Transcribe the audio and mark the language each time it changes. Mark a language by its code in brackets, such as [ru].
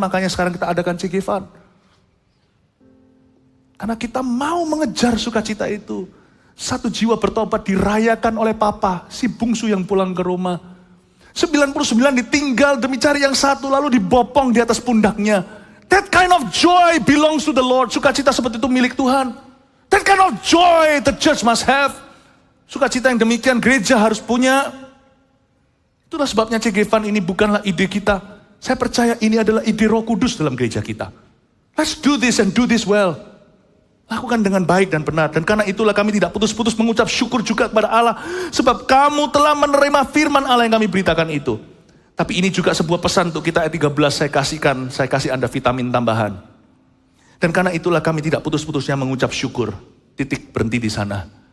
[id] Makanya sekarang kita adakan Cegefan. Karena kita mau mengejar sukacita itu. 1 jiwa bertobat dirayakan oleh papa, si bungsu yang pulang ke rumah. 99 ditinggal demi cari yang satu, lalu dibopong di atas pundaknya. [en] That kind of joy belongs to the Lord. [id] Sukacita seperti itu milik Tuhan. [en] That kind of joy the church must have. [id] Sukacita yang demikian gereja harus punya. Itulah sebabnya Cegefan ini bukanlah ide kita. Saya percaya ini adalah ide Roh Kudus dalam gereja kita. [en] Let's do this and do this well. [id] Lakukan dengan baik dan benar. Dan karena itulah kami tidak putus-putus mengucap syukur juga kepada Allah. Sebab kamu telah menerima firman Allah yang kami beritakan itu. Tapi ini juga sebuah pesan untuk kita ayat 13 saya kasih Anda vitamin tambahan. Dan karena itulah kami tidak putus-putusnya mengucap syukur. Titik berhenti di sana.